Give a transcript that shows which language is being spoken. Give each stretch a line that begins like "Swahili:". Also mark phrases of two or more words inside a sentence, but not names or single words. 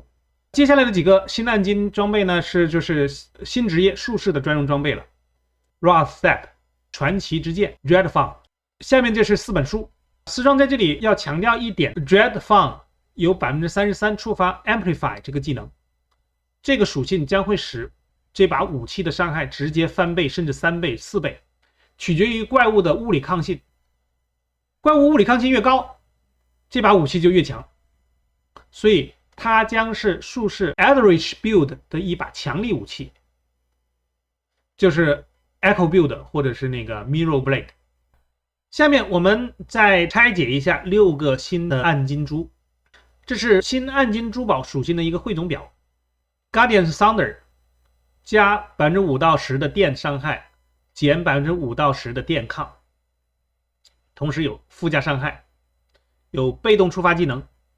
Chinese: 接下來的幾個新暗金裝備呢就是新職業術士的專用裝備了 Wrath Step 傳奇之劍 Dreadfang。下面這是4本書。思壯在這裡要強調一點 Dreadfang 有 33% 觸發 Amplify 這個技能，這個屬性將會使這把武器的傷害直接翻倍，甚至3倍、4倍，取決於怪物的物理抗性。怪物物理抗性越高，這把武器就越強，所以它将是術士 Eldritch Build 的一把強力武器，就是 Echo Build 或者是那個 Mirror Blade。下面我們再拆解一下6個新的暗金珠，這是新暗金珠寶屬性的一個匯總表。Guardian's Thunder 加 5% 到 10% 的電傷害，減 5% 到 10% 的電抗，同時有附加傷害，有被動觸發技能